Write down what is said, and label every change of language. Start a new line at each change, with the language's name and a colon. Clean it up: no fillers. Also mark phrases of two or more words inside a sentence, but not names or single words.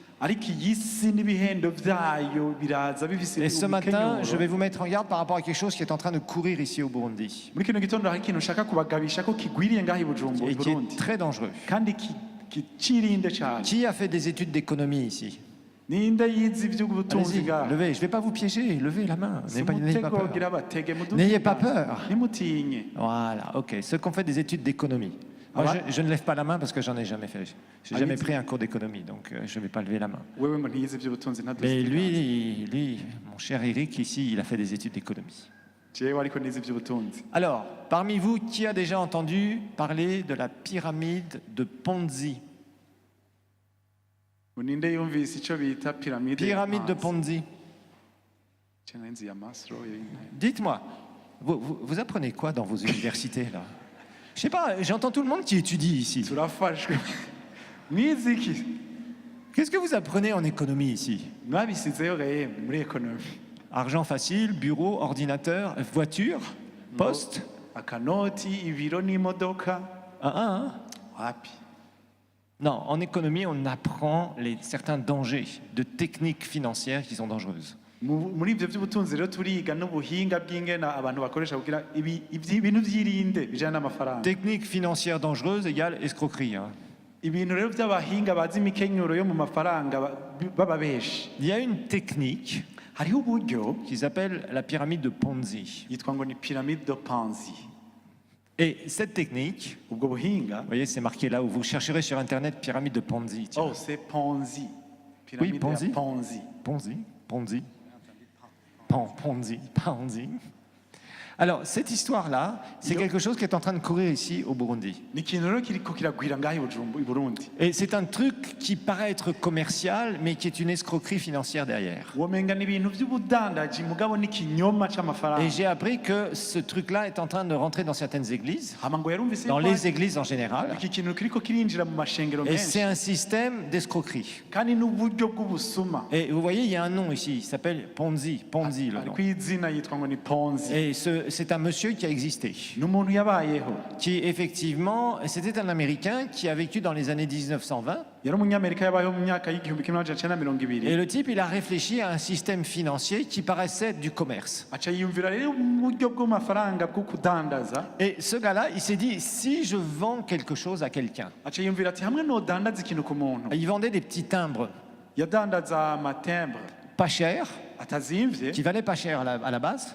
French: Et ce matin, je vais vous mettre en garde par rapport à quelque chose qui est en train de courir ici au Burundi. Et qui est très dangereux. Qui a fait des études d'économie ici?
Rundi: ninde yize iby'ubutunzi
French: Allez-y,
Rundi: ngaha
French: levez. Je ne vais pas vous piéger. Levez la main.
Rundi: si
French: N'ayez pas
Rundi: umutego
French: peur.
Rundi: ugira batege
French: N'ayez pas peur.
Rundi: nimutinye
French: Voilà, ok. Ceux qui ont fait des études d'économie. Moi, Ah ouais? je ne lève pas la main parce que j'en ai jamais fait. J'ai Ah, jamais il dit- pris un cours d'économie, donc je ne vais pas lever la main.
Rundi: wewe ngo ntiyize iby'ubutunzi
French: Mais
Rundi: ntaduze
French: lui, mon cher Eric, ici, il a fait des études d'économie.
Rundi: jewe ariko nize iby'ubutunzi
French: Alors, parmi vous, qui a déjà entendu parler de la pyramide de Ponzi?
Rundi: ngo ninde yumvise icyo bita piramide
French: Pyramide de Ponzi.
Rundi: cyangwa inzu ya Maslow
French: Dites-moi, vous apprenez quoi dans vos universités, là? Je sais pas, j'entends tout le monde qui étudie ici.
Rundi: turafashwe mwize iki
French: Qu'est-ce que vous apprenez en économie ici?
Rundi: mwabisizeyo gaye muri ekonomi
French: Argent facile, bureau, ordinateur, voiture, poste?
Rundi: akanoti ibiro n'imodoka
French: Hein?
Rundi: wapi
French: Non, en économie, on apprend certains dangers de techniques financières qui sont dangereuses.
Rundi: muri ibyo by'ubutunzi rero turiga n'ubuhinga bw'ingena abantu bakoresha kugira ibintu byirinde bijyana n'amafaranga
French: Technique financière dangereuse égale escroquerie. Hein.
Rundi: ibintu rero by'abahinga bazi imikenyero yo mu mafaranga baba benshi
French: Il y a une technique
Rundi: hariho uburyo
French: qui s'appelle la pyramide de Ponzi.
Rundi: yitwa ngo ni
French: pyramide de Ponzi Et cette technique,
Rundi: ubwo buhinga
French: vous voyez, c'est marqué là où vous chercherez sur Internet pyramide de Ponzi. Tiens. oh c'est Ponzi pyramide Ponzi.
Rundi: ya Ponzi Ponzi. Ponzi.
French: Alors, cette histoire-là, c'est quelque chose qui est en train de courir ici au Burundi.
Rundi: ni ikintu rero kiriko kiragwira ngaho i Burundi
French: Et c'est un truc qui paraît être commercial, mais qui est une escroquerie financière derrière.
Rundi: womenga ni ibintu by'ubudandaji mugabo n'ikinyoma
French: Et
Rundi: c'amafaranga
French: j'ai appris que ce truc-là est en train de rentrer dans certaines églises,
Rundi: hama ngo yarumvise
French: dans
Rundi: yuko
French: les églises en général.
Rundi: iki kintu kiriko kirinjira mu mashengero
French: Et c'est
Rundi: menshi
French: un système d'escroquerie.
Rundi: kandi n'uburyo bw'ubusuma
French: Et vous voyez, il y a un nom ici, il s'appelle Ponzi, le nom.
Rundi: ariko izina yitwa ngo ni Ponzi
French: Et c'est un monsieur qui a existé,
Rundi: n'umuntu yabayeho
French: qui effectivement, c'était un Américain qui a vécu dans les années 1920.
Rundi: yari umunyamerika yabayeho mu myaka y'igihumbi kimwe n'amajana icenda na mirongo ibiri
French: Et le type, il a réfléchi à un système financier qui paraissait être du commerce.
Rundi: aca yiyumvira rero uburyo bw'amafaranga bwo kudandaza
French: Et ce gars-là, il s'est dit, si je vends quelque chose à quelqu'un,
Rundi: aca yiyumvira ati hamwe nodandaza ikintu ku muntu
French: il vendait des petits timbres
Rundi: yadandaza amatembre
French: pas chers,
Rundi: atazimvye
French: qui valaient pas cher à la base,